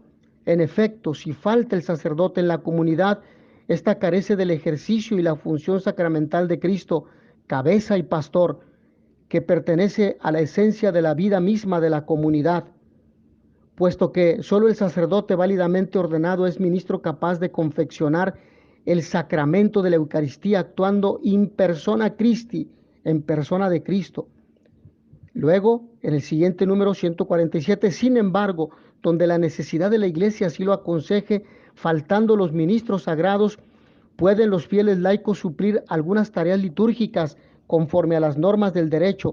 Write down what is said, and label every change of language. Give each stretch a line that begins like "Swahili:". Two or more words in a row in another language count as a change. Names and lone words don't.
Spanish: En efecto, si falta el sacerdote en la comunidad, ésta carece del ejercicio y la función sacramental de Cristo, cabeza y pastor, que pertenece a la esencia de la vida misma de la comunidad, puesto que solo el sacerdote válidamente ordenado es ministro capaz de confeccionar el sacramento de la Eucaristía, actuando
Latin: in persona Christi,
Spanish: en persona de Cristo. Luego, en el siguiente número 147, sin embargo, donde la necesidad de la Iglesia así lo aconseje, faltando los ministros sagrados, pueden los fieles laicos suplir algunas tareas litúrgicas conforme a las normas del derecho.